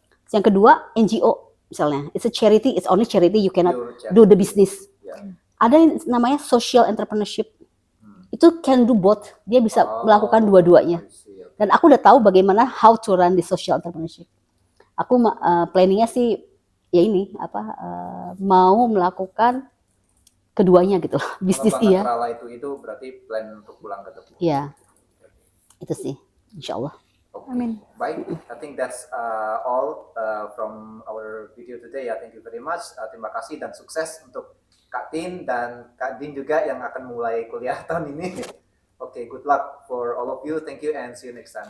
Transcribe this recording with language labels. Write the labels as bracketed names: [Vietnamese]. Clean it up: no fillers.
[Indonesian] Yang kedua NGO misalnya, [English] it's a charity, it's only charity, you cannot do the business. [Indonesian] Ada yang namanya social entrepreneurship, itu [English] can do both, [Indonesian] dia bisa melakukan dua-duanya. Dan aku udah tahu bagaimana [English] how to run the social entrepreneurship. [Indonesian] Aku planningnya sih ya ini mau melakukan keduanya gitu, bisnis iya. Itu berarti plan untuk pulang ke Tebu. Iya, itu sih, insya Allah. [English] Okay. [Indonesian] Amin. [English] Baik, I think that's all from our video today ya. Thank you very much. [Indonesian] Terima kasih dan sukses untuk Kak Tin dan Kak Din juga yang akan mulai kuliah tahun ini. [English] Okay, good luck for all of you. Thank you and see you next time.